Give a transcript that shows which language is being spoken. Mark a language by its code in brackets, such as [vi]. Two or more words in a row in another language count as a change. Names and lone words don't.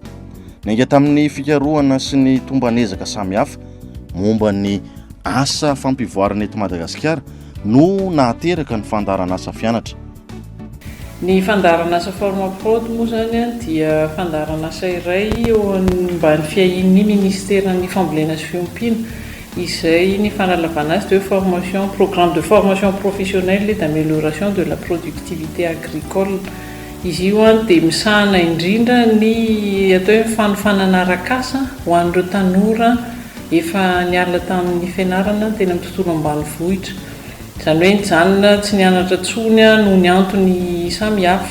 [mg] Nainga tamin'ny fikarohana sy ny tombanezaka samihafa momba ny asa fampivoarana eto Madagasikara no nahateraka ny fandarana asa fianatra. Ny fandarana asa forma prod moa zany dia fandarana asa iray eo ambany fiahin'ny ministeran'ny fambolena sy fiompiana izay ny fanalavana azy de [fr] formation programme de formation professionnelle et d'amélioration de la productivité agricole. [mg] Izy io dia misahana indrindra ny atao hoe fanofanana arak'asa ho an'ireo tanora efa niala tamin'ny fianarana teny amin'ny tontolo ambanivohitra. Izany hoe nijanona tsy nianatra tsony noho ny antony samihafa.